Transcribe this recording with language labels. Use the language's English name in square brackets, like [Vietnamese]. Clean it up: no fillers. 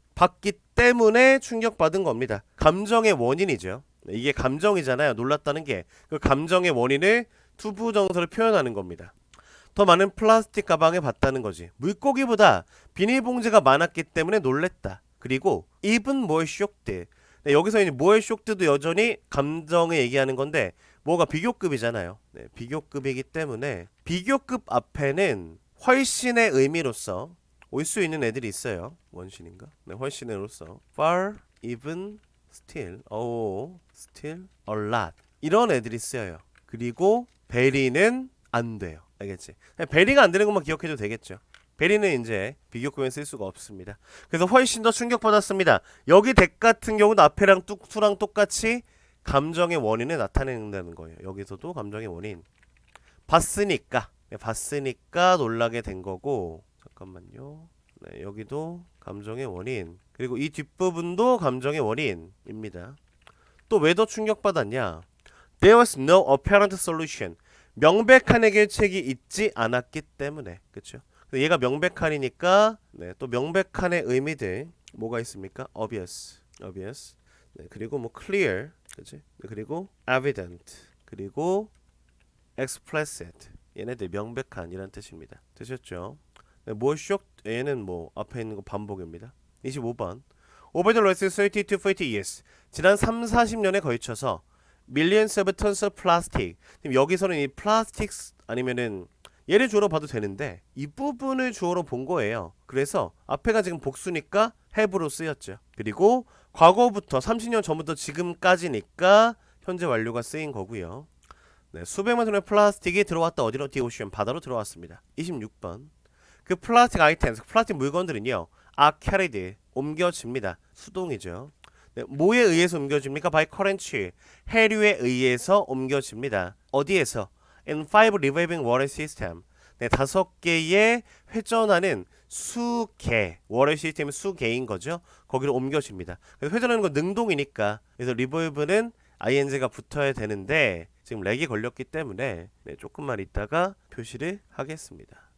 [Korean] 봤기 때문에 충격받은 겁니다. 감정의 원인이죠. 이게 감정이잖아요. 놀랐다는 게. 그 감정의 원인을 투부정사를 표현하는 겁니다. 더 많은 플라스틱 가방을 봤다는 거지. 물고기보다 비닐봉지가 많았기 때문에 놀랬다. 그리고 [English] even more shocked. [Korean] 네, 여기서 이제 [English] more shocked [Korean] 도 여전히 감정을 얘기하는 건데 뭐가 비교급이잖아요. 네, 비교급이기 때문에 비교급 앞에는 훨씬의 의미로서 올 수 있는 애들이 있어요. 원신인가? 네, 훨씬으로서 far, even, still, still, a lot 이런 애들이 쓰여요. 그리고 very는 안 돼요. 알겠지? 베리가 안 되는 것만 기억해도 되겠죠. 베리는 이제 비교급엔 쓸 수가 없습니다. 그래서 훨씬 더 충격받았습니다. 여기 덱 같은 경우도 앞에랑 뚝투랑 똑같이 감정의 원인을 나타낸다는 거예요. 여기서도 감정의 원인 봤으니까 봤으니까 놀라게 된 거고, 잠깐만요. 네, 여기도 감정의 원인, 그리고 이 뒷부분도 감정의 원인입니다. 또 왜 더 충격받았냐? [English] There was no apparent solution. [Korean] 명백한 해결책이 있지 않았기 때문에. 그쵸? 얘가 명백한이니까, 네, 또 명백한의 의미들 뭐가 있습니까? [English] obvious. [Korean] 네, 그리고 뭐 clear, 그치? 네, 그리고 evident, 그리고 explicit. 얘네들 명백한이란 뜻입니다. 되셨죠? 네, 뭐 shock? 얘는 뭐 앞에 있는 거 반복입니다. 25번. [English] Over the last 30 to 40 years. [Korean] 지난 3, 40년에 걸쳐서 [English] millions of tons of plastic. [Korean] 여기서는 이 plastics 아니면은 얘를 주어로 봐도 되는데 이 부분을 주어로 본 거예요. 그래서 앞에가 지금 복수니까 have로 쓰였죠. 그리고 과거부터 30년 전부터 지금까지니까 현재 완료가 쓰인 거고요. 네, 수백만 톤의 플라스틱이 들어왔다. 어디로? [English] The ocean, [Korean] 바다로 들어왔습니다. 26번. 그 플라스틱 아이템, 플라스틱 물건들은요, [English] are carried, [Korean] 옮겨집니다. 수동이죠. 네, 뭐에 의해서 옮겨집니까? [English] by current, [Korean] 해류에 의해서 옮겨집니다. 어디에서? [English] in 5 revolving water system. [Korean] 네, 5개의 회전하는 수개, 워터 시스템의 수개인 거죠. 거기로 옮겨집니다. 그래서 회전하는 건 능동이니까, 그래서 revolve는 ing가 붙어야 되는데 지금 렉이 걸렸기 때문에 네, 조금만 있다가 표시를 하겠습니다.